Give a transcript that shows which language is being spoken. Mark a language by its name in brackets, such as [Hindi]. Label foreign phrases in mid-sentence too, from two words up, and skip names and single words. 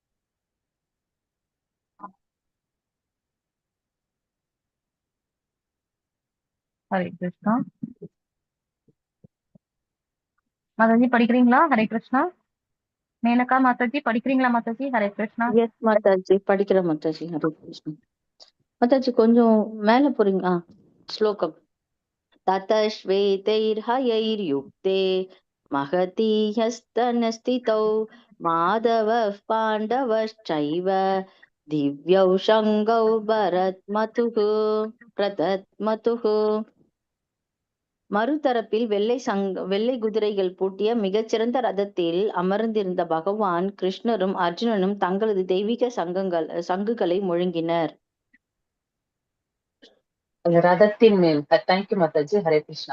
[Sanskrit] हरे कृष्ण. [Tamil] மாதாஜி படிக்கிறீங்களா? [Sanskrit] हरे कृष्ण. [Tamil] மேனகா மாதாஜி படிக்கிறீங்களா மாதாஜி? [Sanskrit] हरे कृष्ण. [Tamil] எஸ் மாதாஜி, படிக்கிறேன் மாதாஜி. [Sanskrit] हरे कृष्ण. [Tamil] மாதாஜி கொஞ்சம் மேல போறீங்க. ஸ்லோகம். [Sanskrit] ततश्वेतैर्हयैर्युक्ते महती ह्यस्तनस्थितौ माधवः पाण्डवश्चैव दिव्यौ शङ्गौ भरத்மதுः பிரதத்மதுः. [Tamil] மறுதரப்பில் வெள்ளை குதிரைகள் பூட்டிய மிகச்சிறந்த ரதத்தில் அமர்ந்திருந்த பகவான் கிருஷ்ணரும் அர்ஜுனனும் தங்களது தெய்வீக சங்குகளை முழங்கினர். அந்த ரதத்தின் மேல் [English] thank you [Tamil] மாதாஜி. [Sanskrit] हरे कृष्ण.